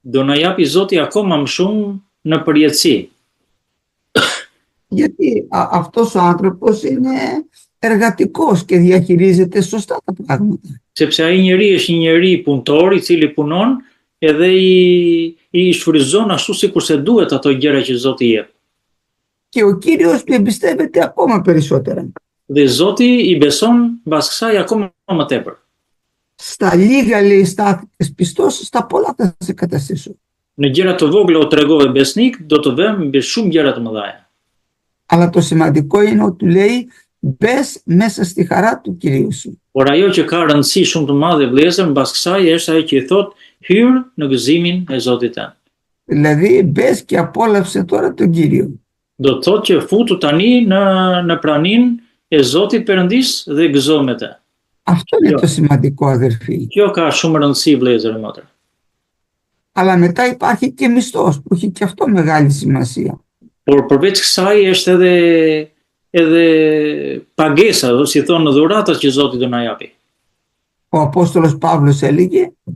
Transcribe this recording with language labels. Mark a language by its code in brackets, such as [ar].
[sq] do na japi Zoti akoma më shumë në përjetësi. [el] Γιατί αυτός ο άνθρωπος είναι εργατικός και διαχειρίζεται σωστά τα πράγματα. [sq] Sepse ai njeri është një njeri punëtor i cili punon edhe i shfryzon ashtu sikurse duhet ato gjëra që Zoti i jep. [el] Και ο Κύριος του εμπιστεύεται ακόμα περισσότερα. [sq] Dhe Zoti i beson mbas kësaj akoma më tepër. [el] Στα λίγα λέει στάθηκες πιστός, στα πολλά θα σε καταστήσω. [sq] Në gjëra të vogla u tregove besnik, do të vëm mbi shumë gjëra të mëdha. [el] Αλλά το σημαντικό είναι ότι του λέει μπες μέσα στη χαρά του Κυρίου σου. [sq] Por ajo që ka rëndësi shumë të madhe vëllezër mbas kësaj është ajo që i thotë hyr në gëzimin e Zotit tënd. [el] Δηλαδή μπες και απόλαυσε τώρα τον Κύριο. [sq] Do të thotë që futu tani në praninë e Zotit Perëndis dhe gëzo me të. [el] Αυτό είναι το σημαντικό, αδερφοί. [sq] Kjo ka shumë rëndësi vëllezër e motra. [el] Αλλά μετά υπάρχει και μισθός που έχει και αυτό μεγάλη σημασία. [sq] Por përveç kësaj është edhe pagesa, do si thonë dhuratat që Zoti do na japi. [el] Ο Απόστολος Παύλος έλεγε